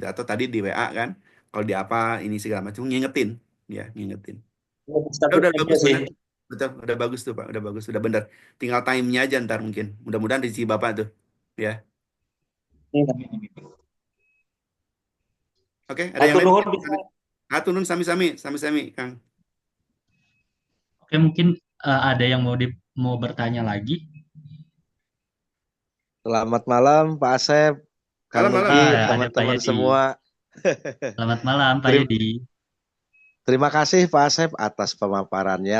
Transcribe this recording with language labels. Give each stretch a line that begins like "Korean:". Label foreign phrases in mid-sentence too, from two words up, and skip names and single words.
Indonesian: Atau tadi di WA kan, kalau di apa ini segala macam ngingetin, ya ngingetin. Status Udah aja bagus sih. bener. Betul, udah bagus tuh Pak, udah bagus, udah bener. Tinggal time-nya aja ntar mungkin. Mudah-mudahan rezeki Bapak tuh. Ya. Oke, ada yang
Sundanese: Atur
Indonesian: lain
Sundanese: nuhun
Indonesian: mungkin? bisa.
Sundanese: Atunun sami-sami, sami-sami, Kang.
Indonesian: Oke, mungkin ada yang mau bertanya lagi. Selamat malam Pak Asep, Kang Malam-malam. Nugi, Ada Pak teman-teman Yadi. semua. Selamat malam Pak Terima, Yadi. terima kasih Pak Asep atas pemaparannya.